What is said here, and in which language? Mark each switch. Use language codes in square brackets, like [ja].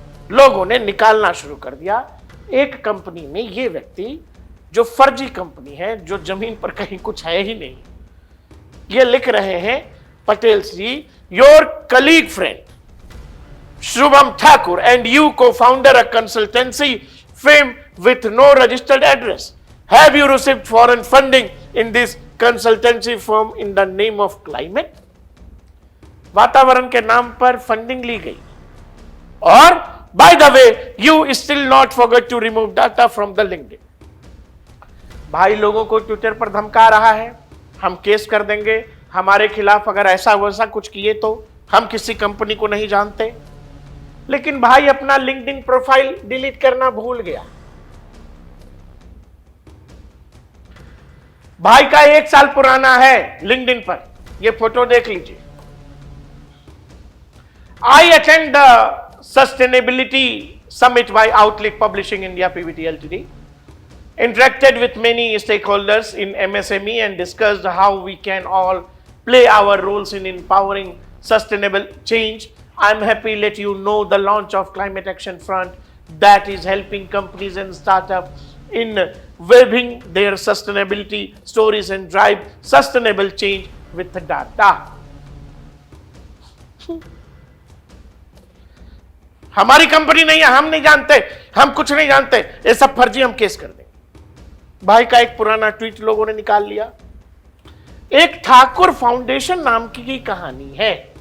[hi] लोगों ने निकालना शुरू कर दिया। एक कंपनी में ये व्यक्ति, जो फर्जी कंपनी है, जो जमीन पर कहीं कुछ है ही नहीं, ये लिख रहे हैं, पटेल जी, [en] Your colleague friend Shubham Thakur and you co-founder a consultancy firm with no registered address. Have you received foreign funding in this consultancy firm in the name of climate? [hi] वातावरण के नाम पर फंडिंग ली गई। [en] और by the way, you still not forget to remove data from the LinkedIn. [hi] भाई लोगों को Twitter पर धमका रहा है, हम केस कर देंगे, हमारे खिलाफ अगर ऐसा वैसा कुछ किए तो। हम किसी कंपनी को नहीं जानते, लेकिन भाई अपना लिंक्डइन प्रोफाइल डिलीट करना भूल गया। भाई का 1 साल पुराना है लिंक्डइन पर, ये फोटो देख लीजिए। [en] I attend the sustainability summit by Outlook Publishing India PVT LTD, interacted with many stakeholders in MSME and discussed how we can all play our roles in empowering sustainable change. I'm happy to let you know the launch of Climate Action Front that is helping companies and startups in weaving their sustainability stories and drive sustainable change with the data. [hi] हमारी company नहीं है, हम नहीं जानते, हम कुछ नहीं जानते, ये सब फर्जी, हम केस कर देंगे। भाई का एक पुराना ट्वीट लोगों ने निकाल लिया। एक ठाकुर फाउंडेशन नाम की कहानी है।